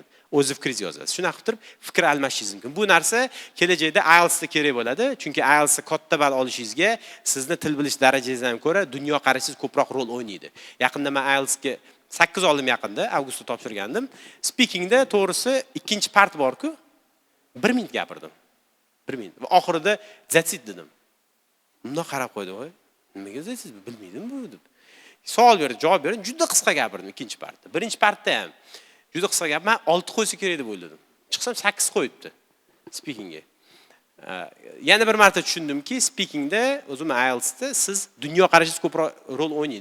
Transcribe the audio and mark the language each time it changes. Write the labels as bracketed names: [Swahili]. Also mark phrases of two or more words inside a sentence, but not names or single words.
[Uzbek] O'z fikringizni yozasiz. Shuni qilib turib, fikr almashishingiz mumkin. Bu narsa kelajakda IELTS da kerak bo'ladi. Chunki IELTS da katta ball olishingizga sizni til bilish darajangizdan ko'ra dunyo qarashingiz ko'proq rol o'ynaydi. Yaqinda men IELTS ga 8 oldim yaqinda, avgustda topshirgandim. Speakingda to'g'risi ikkinchi part bor-ku, 1 minut gapirdim. 1 minut. Va oxirida [English] that's it [Uzbek] dedim. Bundan qarab qo'ydi, voy. Nimaga [English] that's it? [Uzbek] Bilmaydim bu deb. Savol berdi, javob berdim, juda qisqa gapirdim ikkinchi partda. Birinchi partda ham juda qisqa gap, men 6 qo'ysa kerak deb o'yladim. Chiqsam 8 qo'yibdi speakingga. Yana bir marta tushundimki, speakingda, o'zim IELTSda siz dunyo qarashingiz ko'proq rol o'ynaydi.